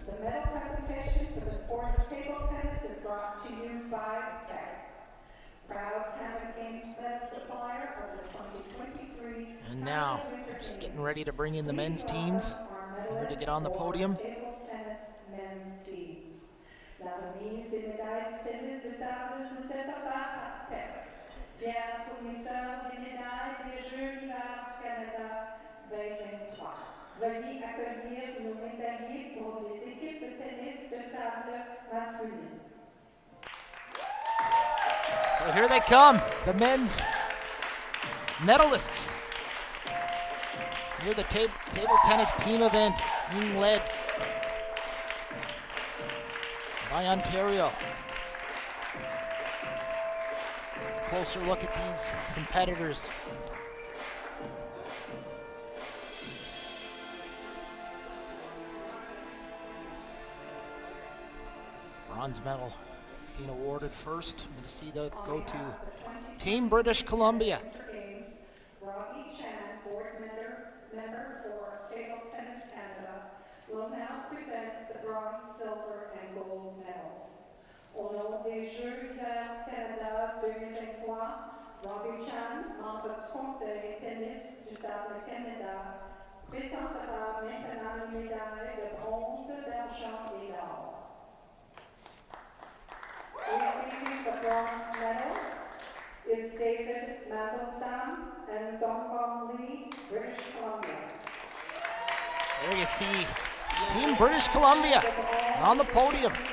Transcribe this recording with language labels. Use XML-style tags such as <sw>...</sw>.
<en>The medal presentation for the sport of table tennis is brought to you by Tech, proud Canada Games medal supplier of the 2023. And now, just getting ready to bring in the men's teams here to get on the podium. Table tennis men's teams.</en> <fr>La remise des médailles de tennis de table nous est offerte par Tech, fier fournisseur des médailles des Jeux d'hiver du Canada 2023. Veuillez accueillir nos médaillés pour les équipes de tennis de table masculine.</fr> <en>So here they come, the men's medalists. Here the table tennis team event being led by Ontario. Closer look at these competitors. Bronze medal being awarded first. I'm going to see that go to Team British Columbia. Robbie Chan, board member for Table Tennis Canada, will now present the bronze, silver, and gold medals.</en> <fr>Au nom des Jeux d'hiver du Canada 2023, Robbie Chan, membre du Conseil tennis du Table Canada, présentera maintenant les médailles de bronze, d'argent et d'or.</fr> <en>Receiving the bronze medal is David Mandelstam and Zongkong Lee, British Columbia. There you see Team British Columbia on the podium.</en>